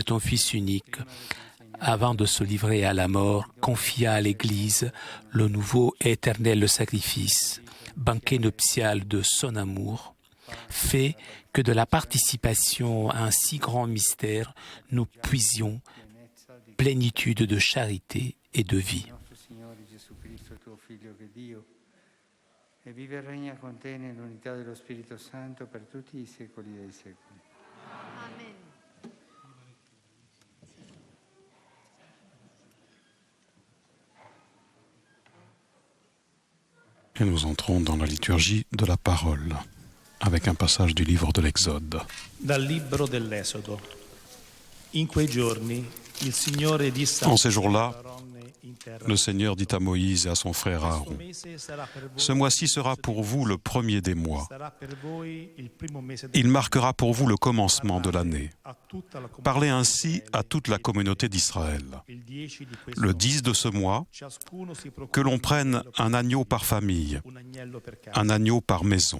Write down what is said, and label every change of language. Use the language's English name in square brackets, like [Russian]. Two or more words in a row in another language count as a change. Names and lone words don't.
[French] ton Fils unique, avant de se livrer à la mort, confia à l'Église le nouveau et éternel sacrifice, banquet nuptial de son amour, Fais que de la participation à un si grand mystère, nous puisions plénitude de charité et de vie. [Italian] E vive e regna con te nell'unità dello Spirito Santo per tutti i secoli dei secoli. Amen. [French] Et nous entrons dans la liturgie de la parole, avec un passage du livre de l'Exode. [Italian] Dal libro dell'Esodo. In quei giorni il Signore disse [French] En ces jours-là, le Seigneur dit à Moïse et à son frère Aaron, « Ce mois-ci sera pour vous le premier des mois. Il marquera pour vous le commencement de l'année. Parlez ainsi à toute la communauté d'Israël. Le 10 de ce mois, que l'on prenne un agneau par famille, un agneau par maison.